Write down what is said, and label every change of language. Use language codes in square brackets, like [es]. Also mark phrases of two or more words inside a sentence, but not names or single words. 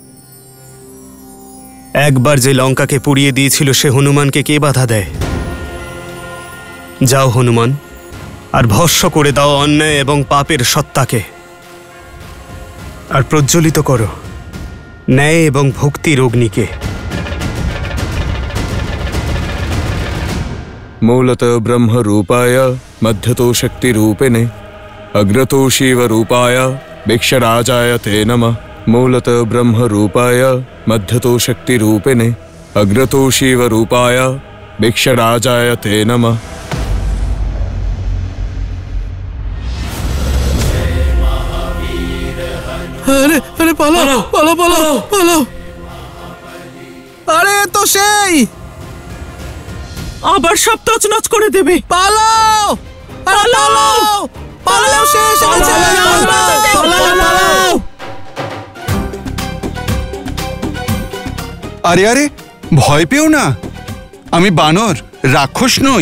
[bn] একবার যে লঙ্কাকে পুড়িয়ে দিয়েছিল সে হনুমানকে কে বাধা দেয়? যাও হনুমান, আর ভস্ম করে দাও অন্যায় এবং পাপের সত্তাকে। আর প্রজ্বলিত করো ন্যায় এবং ভক্তির অগ্নিকে। [sa] मूलत ब्रह्म रूपाय मध्यतो शक्ति रूपिणे अग्रतो शिव रूपाय भिक्षराजाय ते नमः। मूलत ब्रह्म रूपाय मध्यतो शक्ति रूपिणे अग्रतो शिव रूपाय भिक्षराजाय ते नमः। [bn] আরে আরে পালাও পালাও পালাও পালাও। আরে তো সেই আবার সব তছনছ করে দেবে। পালাও পালাও পালাও শেষ হয়েছে। আরে আরে ভয় পেও না, আমি বানর, রাক্ষস নই।